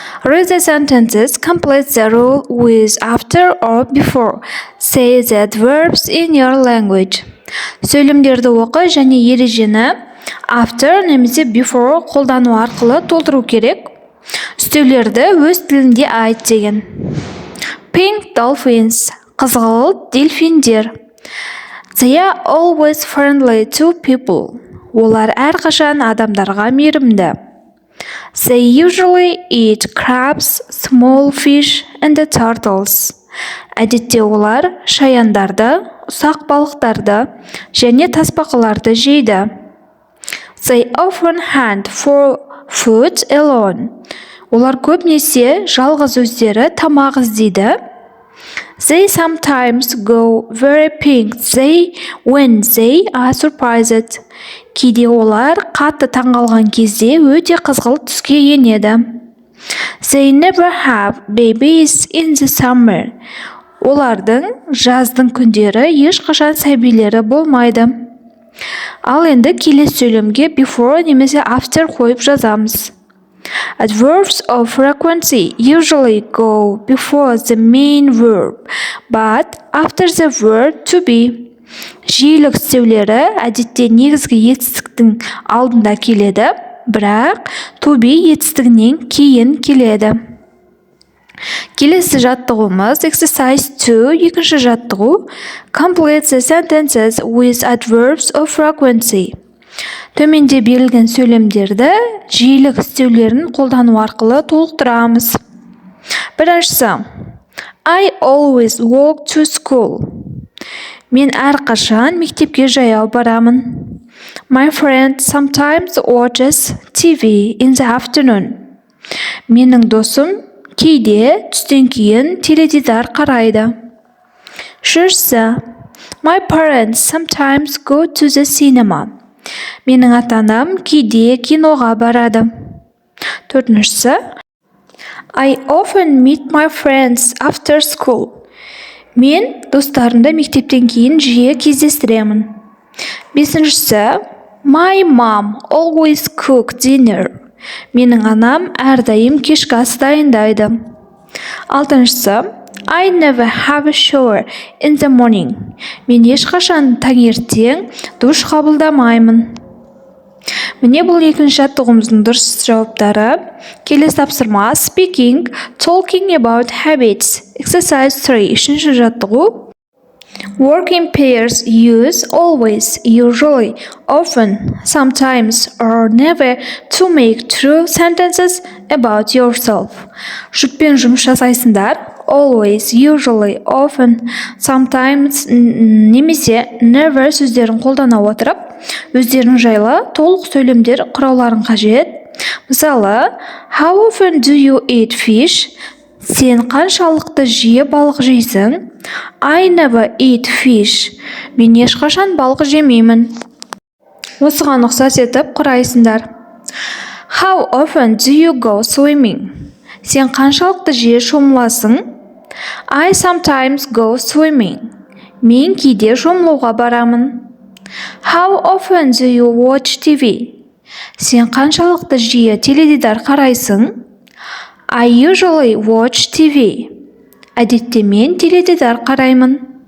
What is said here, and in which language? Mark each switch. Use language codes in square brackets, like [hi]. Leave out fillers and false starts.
[en] Read the sentences, complete the rule with after or before. Say the adverbs in your language. [kk] Сөйлемдерді оқы және ережені after немесе before қолдану арқылы толтыру керек. Үстеулерді өз тілінде айт деген. [en] Pink dolphins. [kk] Қызғылт дельфиндер. [en] They are always friendly to people. [kk] Олар әрқашан адамдарға мейірімді. [en] They usually eat crabs, small fish and turtles. [kk] Әдетте олар шаяндарды, ұсақ балықтарды және тасбақаларды жейді. [en] They often hunt for food alone. [kk] Олар көбінесе жалғыз өздері тамақ іздейді. [en] They sometimes go very pink when they are surprised. [kk] Кейде олар қатты таңғалған кезде өте қызғылт түске енеді. [en] They never have babies in the summer. [kk] Олардың жаздың күндері ешқашан сәбилері болмайды. Ал енді келесі сөйлемге before немесе after қойып жазамыз. [en] Adverbs of frequency usually go before the main verb, but after the verb to be. [kk] Жиілік үстеулері әдетте негізгі етістіктің алдында келеді, бірақ to be етістігінен кейін келеді. Келесі жаттығуымыз [en] exercise 2, [kk] екінші жаттығу. [en] Complete the sentences with adverbs of frequency. [kk] Төменде берілген сөйлемдерді жиілік үстеулерін қолдану арқылы толықтырамыз. Біріншісі. [en] I always walk to school. [kk] Мен әрқашан мектепке жаяу барамын. [en] My friend sometimes watches TV in the afternoon. [kk] Менің досым кейде түстен кейін теледидар қарайды. Үшіншісі. [en] My parents sometimes go to the cinema. [kk] Менің ата-анам кейде киноға барады. Төртіншісі. [en] I often meet my friends after school. [kk] Мен достарымды мектептен кейін жиі кездестіремін. Бесіншісі. [en] My mom always cook dinner. [kk] Менің анам әрдайым кешкі ас дайындайды. Алтыншысы. [en] I never have a shower in the morning. [kk] Мен ешқашан таңертең душ қабылдамаймын. Міне бұл екінші жаттығуымыздың дұрыс жауаптары. Келесі тапсырма [en] speaking, talking about habits. Exercise 3, [kk] үшінші жаттығу. [en] Work in pairs use always, usually, often, sometimes or never to make true sentences about yourself. [kk] Жұппен жұмыс жасайсыңдар. Always, usually, often, sometimes немесе never сөздерін қолдана отырып, өздерің жайлы толық сөйлемдер құрауларын қажет. Мысалы, [en] how often do you eat fish? [kk] Сен қаншалықты жиі балық жейсің? [en] I never eat fish. [kk] Мен ешқашан балық жемеймін. Осыған ұқсас етіп құрайсыңдар. [en] How often do you go swimming? [kk] Сен қаншалықты жиі шомыласың? [en] I sometimes go swimming. [kk] Мен кейде шомылуға барамын. [en] How often do you watch TV? [kk] Сен қаншалықты жиі теледидар қарайсың? [en] I usually watch TV. [kk] Әдетте мен теледидар қараймын.